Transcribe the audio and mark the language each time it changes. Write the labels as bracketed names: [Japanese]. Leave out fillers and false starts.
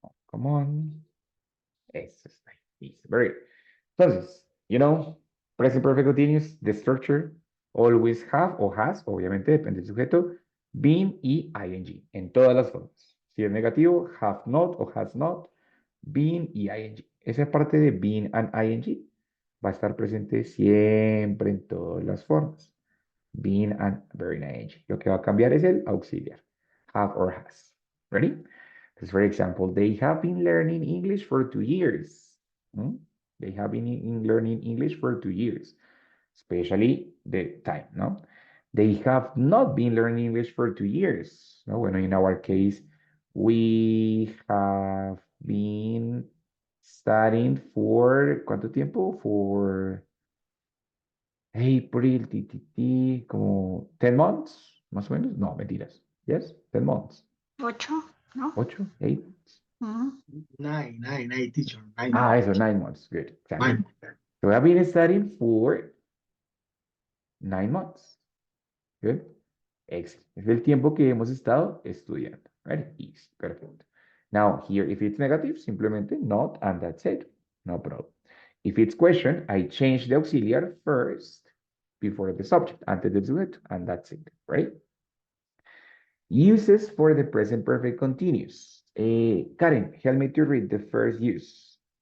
[English] Come on. [Spanish] Eso está ahí. Listo, [English] very good. [Spanish] Entonces, [English] present perfect continuous, the structure always have [Spanish] o has, obviamente depende del sujeto, been y ing, en todas las formas. Si es negativo, [English] have not o has not, been y ing. [Spanish] Esa parte de [English] been and ing [Spanish] va a estar presente siempre en todas las formas. [English] Been and very ing. [Spanish] Lo que va a cambiar es el auxiliar, [English] have or has. Ready? Because, for example, they have been learning English for 2 years. They have been learning English for 2 years, especially the time, no? They have not been learning English for 2 years. [Spanish] No, bueno, [English] in our case, we have been studying for, [Spanish] ¿cuánto tiempo? [English] For April, [Spanish] como [English] 10 months, [Spanish] más o menos. No, mentiras. [English] Yes, 10 months. [Spanish] 8, ¿no? 8, 8. [English] Nine, teacher. Nine. [Spanish] Ah, eso, [English] 9 months. Good. Exactly. Nine. So I've been studying for 9 months. Good. Excellent. [Spanish] Es el tiempo que hemos estado estudiando. [English] Right? Easy. Perfect. Now, here, if it's negative, simplemente not, and that's it. No problem. If it's question, I change the auxiliary first before the subject, [Spanish] antes del sujeto, [English] and that's it, right? Uses for the present perfect continuous. Karen, help me to read the first use.